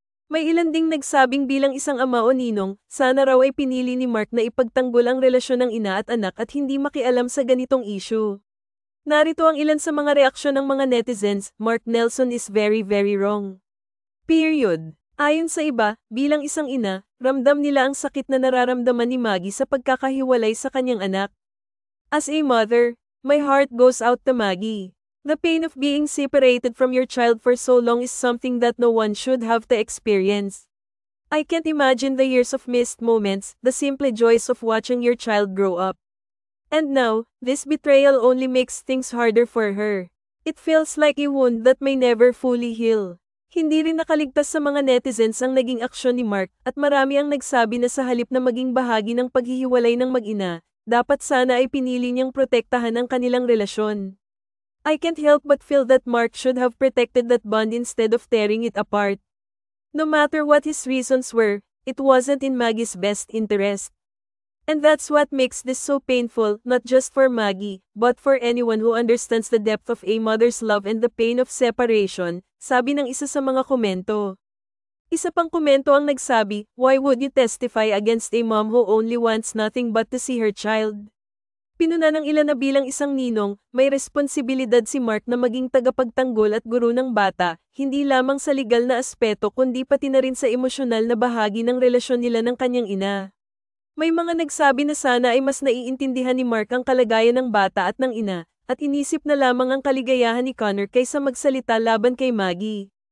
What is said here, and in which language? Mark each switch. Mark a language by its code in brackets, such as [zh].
[tl] May ilan ding nagsabing bilang isang ama o ninong, sana raw ay pinili ni Mark na ipagtanggol ang relasyon ng ina at anak at hindi makialam sa ganitong issue. Narito ang ilan sa mga reaksyon ng mga netizens, [en] Mark Nelson is very very wrong. Period. [tl] Ayon sa iba, bilang isang ina, ramdam nila ang sakit na nararamdaman ni Maggie sa pagkakahiwalay sa kanyang anak. [en] As a mother, my heart goes out to Maggie. The pain of being separated from your child for so long is something that no one should have to experience. I can't imagine the years of missed moments, the simple joys of watching your child grow up. And now, this betrayal only makes things harder for her. It feels like a wound that may never fully heal. [tl] Hindi rin nakaligtas sa mga netizens ang naging aksyon ni Mark, at marami ang nagsabi na sa halip na maging bahagi ng paghihiwalay ng mag-ina, dapat sana ay pinili niyang protektahan ang kanilang relasyon. [en] I can't help but feel that Mark should have protected that bond instead of tearing it apart. No matter what his reasons were, it wasn't in Maggie's best interest. And that's what makes this so painful, not just for Maggie, but for anyone who understands the depth of a mother's love and the pain of separation, [tl] sabi ng isa sa mga komento. Isa pang komento ang nagsabi, [en] why would you testify against a mom who only wants nothing but to see her child? [tl] Pinuna ng ilan na bilang isang ninong, may responsibilidad si Mark na maging tagapagtanggol at guro ng bata, hindi lamang sa legal na aspeto kundi pati na rin sa emosyonal na bahagi ng relasyon nila ng kanyang ina. May mga nagsabi na sana ay mas naiintindihan ni Mark ang kalagayan ng bata at ng ina, at inisip na lamang ang kaligayahan ni Connor kaysa magsalita laban kay Maggie.